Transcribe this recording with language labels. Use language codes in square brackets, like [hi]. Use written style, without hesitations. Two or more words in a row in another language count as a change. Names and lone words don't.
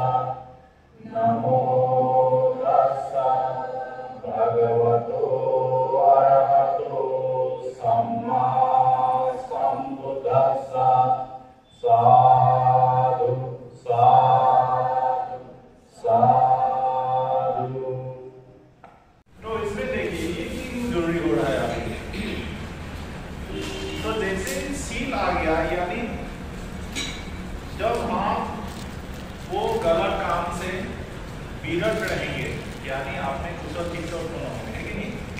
[pi] नमो तस्सा भगवतो अरहतो सम्मा सम्बुद्धास्सा। साधु साधु साधु। [hi] तो इसमें देखिए ये क्यों जरूरी हो रहा है अभी। तो जैसे सील आ गया, यानी जब हम वो गलत काम से विरत रहेंगे, यानी आपने कुशल चित्त उत्पन्न होंगे, है कि नहीं?